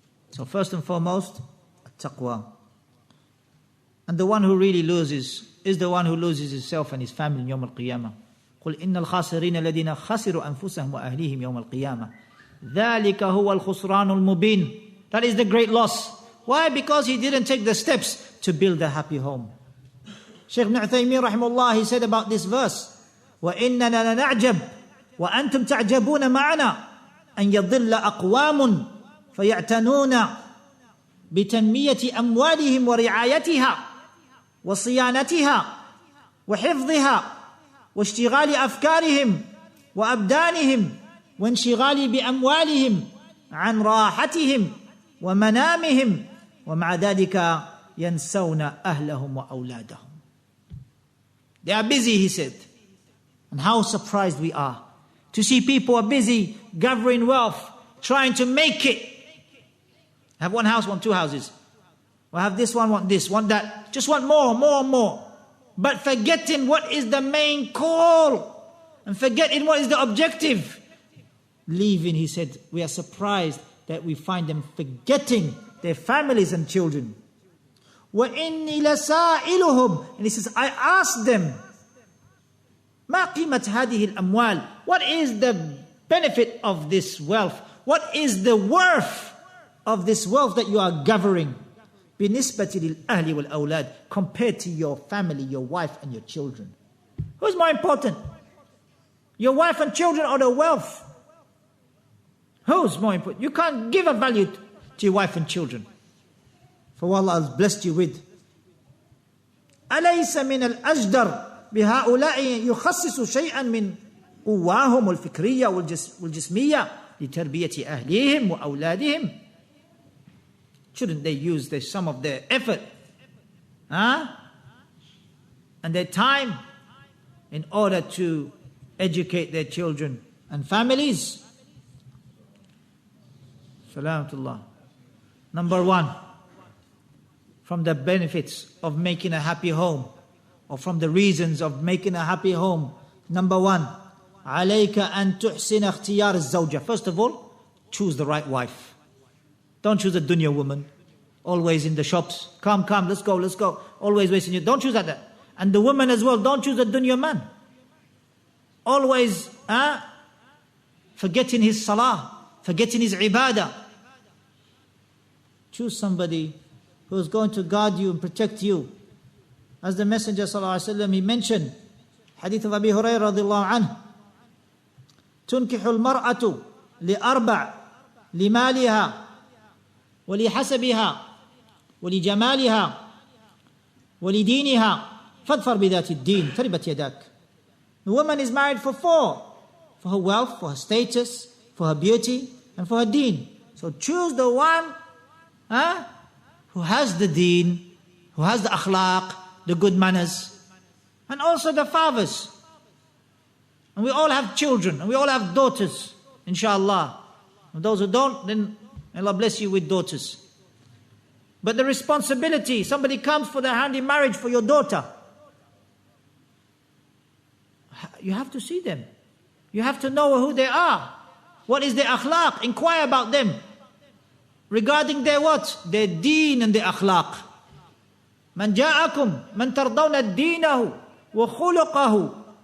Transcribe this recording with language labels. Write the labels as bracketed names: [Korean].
[English] So first and foremost, taqwa. And the one who really loses is the one who loses himself and his family in Yawm al-Qiyamah. [Arabic] قُلْ إِنَّ الْخَاسِرِينَ الَّذِينَ خَسِرُوا أَنفُسَهُمْ وَأَهْلِيهِمْ يَوْمَ الْقِيَامَةِ ذَلِكَ هُوَ الْخُسْرَانُ الْمُبِينُ. [English] That is the great loss. Why? Because he didn't take the steps to build a happy home. Shaykh Ibn Uthaymeen rahimahullah, he said about this verse, [Arabic] وَإِنَّنَا لَنَعْجَبْ وَأَنْتُمْ تَعْجَبُونَ مَعَنَا أَنْ يَضِلَّ أَقْوَامٌ فَيَعْتَنُونَ بِتَنْمِيَةِ أَمْوَالِهِمْ وَرِعَايَتِهَا وَصِيَانَتِهَا وَحِفْظِهَا وَاشْتِغَالِ أَفْكَارِهِمْ وأبدانهم وانشغال بأموالهم عن راحتهم ومنامهم ومع ذلك ينسون أهلهم وأولادهم. [English] They are busy, he said. And how surprised we are to see people are busy gathering wealth, trying to make it. Have one house, want two houses. Or have this one, want this, want that. Just want more, more, more. But forgetting what is the main call. And forgetting what is the objective. Leaving, he said, we are surprised that we find them forgetting their families and children. [Arabic] وَإِنِّي لَسَائِلُهُمْ. [English] And he says, I asked them, [Arabic] مَا قِيمَةْ هَذِهِ الْأَمْوَالِ. [English] What is the benefit of this wealth? What is the worth of this wealth that you are gathering? [Arabic] بِنِسْبَةِ لِلْأَهْلِ وَالْأَوْلَادِ. [English] Compared to your family, your wife and your children. Who's more important? Your wife and children or the wealth? Who's more important? You can't give a value to your wife and children for what Allah has blessed you with. [Arabic] أليس من الأجدر بهؤلاء يخصص شيئا من قواهم الفكرية والجسمية لتربية أهليهم وأولادهم. [English] Shouldn't they use some of their effort and their time in order to educate their children and families? Salamatullah. Number one, from the benefits of making a happy home, or from the reasons of making a happy home, number one, [Arabic] عليك أن تحسن اختيار الزوجة. [English] First of all, choose the right wife. Don't choose a dunya woman, always in the shops. Come, let's go. Always wasting you. Don't choose that. And the woman as well, don't choose a dunya man. Always forgetting his salah, forgetting his ibadah. Choose somebody who is going to guard you and protect you. As the Messenger ﷺ, he mentioned, hadith of Abi Hurairah radiallahu anhu, [Arabic] تنكح المرأة لأربع لمالها ولحسبها ولجمالها ولدينها فاظفر بذات الدين تربت يداك. [English] The woman is married for four: for her wealth, for her status, for her beauty, and for her deen. So choose the one who has the deen, who has the akhlaq, the good manners, and also the fathers. And we all have children, and we all have daughters, inshallah. And those who don't, then Allah bless you with daughters. But the responsibility, somebody comes for their hand in marriage for your daughter. You have to see them. You have to know who they are. What is their akhlaq? Inquire about them. Regarding their what? Their deen and their akhlaq. [Arabic] من جاءكم من ترضون دينه وخلقه.